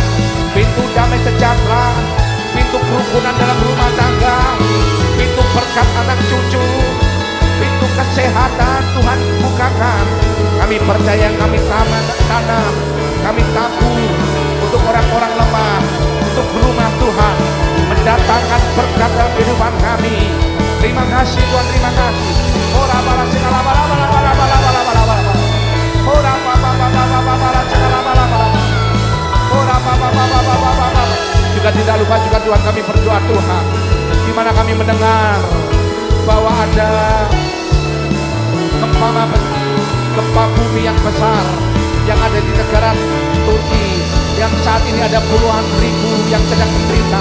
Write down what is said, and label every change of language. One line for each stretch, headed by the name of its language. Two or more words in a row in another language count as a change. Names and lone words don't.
Indonesian: Pintu damai sejahtera, pintu kerukunan dalam rumah tangga, pintu berkat anak cucu, pintu kesehatan Tuhan bukakan. Kami percaya, kami tanam, kami tabur untuk orang-orang lemah, untuk rumah Tuhan, mendatangkan berkat dalam kehidupan kami. Terima kasih Tuhan, terima kasih. Ora bala segala bala bala bala bala bala bala bala. Ora bala bala bala bala segala bala bala. Ora bala bala bala bala. Juga tidak lupa juga Tuhan kami berdoa Tuhan, di mana kami mendengar bahwa ada gempa bumi yang besar yang ada di negara Turki, yang saat ini ada puluhan ribu yang sedang menderita.